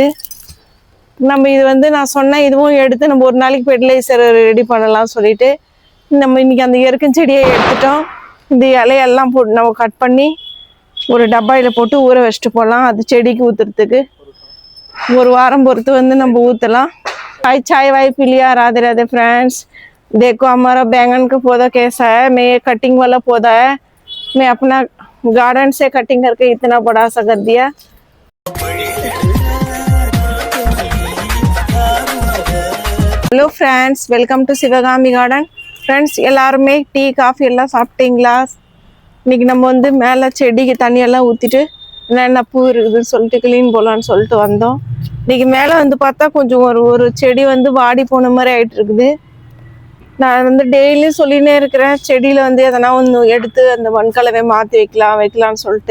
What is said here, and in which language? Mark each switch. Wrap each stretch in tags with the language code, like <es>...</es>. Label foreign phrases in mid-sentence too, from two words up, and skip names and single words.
<ta>நம்ம இது வந்து நான் சொன்னேன், இதுவும் எடுத்து நம்ம ஒரு நாளைக்கு ஃபெர்டிலைசர் ரெடி பண்ணலாம் சொல்லிட்டு நம்ம இன்னைக்கு அந்த எருக்கஞ்செடியை எடுத்துட்டோம். இந்த இலையெல்லாம் போட்டு நம்ம கட் பண்ணி ஒரு டப்பாயில் போட்டு ஊற வச்சுட்டு போகலாம். அது செடிக்கு ஊற்றுறதுக்கு ஒரு வாரம் பொறுத்து வந்து நம்ம ஊற்றலாம்.</ta> <hi>चाय वाय पी लिया। राधे राधे फ्रेंड्स, देखो हमारा बैंगन का पौधा कैसा है। मैं ये कटिंग वाला पौधा है, मैं अपना गार्डन से कटिंग करके इतना बड़ा सा कर दिया।</hi> <en>Hello friends, welcome to Shivgami Garden.</en> <ta>फ्रेंड्स எல்லாருமே</ta> <en>tea coffee</en> <ta>எல்லாம் சாப்பிட்டீங்களா? இன்னைக்கு நம்ம வந்து மேலே செடிக்கு தண்ணியெல்லாம் ஊற்றிட்டு என்னென்ன பூ இருக்குதுன்னு சொல்லிட்டு க்ளீன் போகலான்னு சொல்லிட்டு வந்தோம். இன்னைக்கு மேலே வந்து பார்த்தா கொஞ்சம் ஒரு செடி வந்து வாடி போன மாதிரி ஆகிட்டு இருக்குது. நான் வந்து டெய்லியும் சொல்லினே இருக்கிறேன், செடியில் வந்து எதனா ஒன்று எடுத்து அந்த மண்கலவை மாற்றி வைக்கலாம்னு சொல்லிட்டு.</ta>